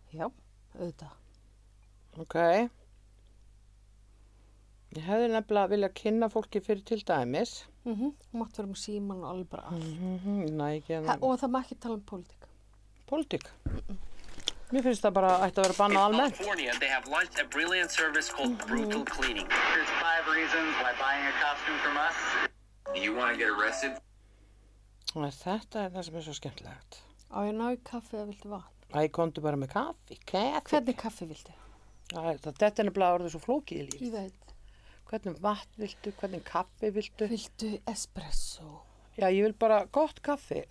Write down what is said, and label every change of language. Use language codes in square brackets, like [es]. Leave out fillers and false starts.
[is] Já, auðvitað. Ok. Ég hefði nefnilega viljað kynna fólki fyrir til dæmis. Þú mátt vera með síman og alveg bara allt. Næ, ekki Og það má ekki tala pólitík. Pólitík? Mér finnst það bara ætti að vera bannað almennt. [en] In California, they have launched a brilliant service called Brutal Cleaning. Here's 5 reasons why buying a costume from us. You want to get arrested? [is] Þetta er það sem er svo skemmtilegt. Á ég ná í kaffi eða viltu vatn? Æ, komdu bara með kaffi. Hvernig kaffi viltu? Þetta er nefnilega orðið svo flókið í líf. Ég veit. Hvernig vatn viltu, hvernig kaffi viltu? Viltu espresso? Já, ég vil bara gott kaffi.